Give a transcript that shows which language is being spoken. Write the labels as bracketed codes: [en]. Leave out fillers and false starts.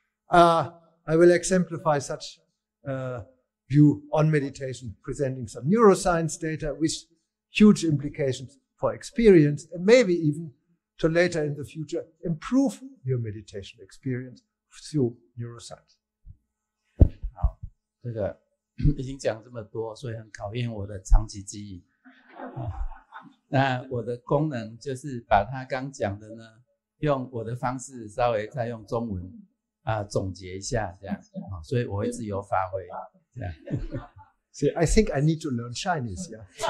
[en] I will exemplify such view on meditation, presenting some neuroscience data with huge implications for experience, and maybe even to later in the future improve your meditation experience through neuroscience. [zh] 好，这个已经讲这么多，所以很考验我的长期记忆。那我的功能就是把他刚讲的呢，用我的方式稍微再用中文总结一下，这样，所以我会自由发挥，这样。 [en] See, I think I need to learn Chinese, yeah.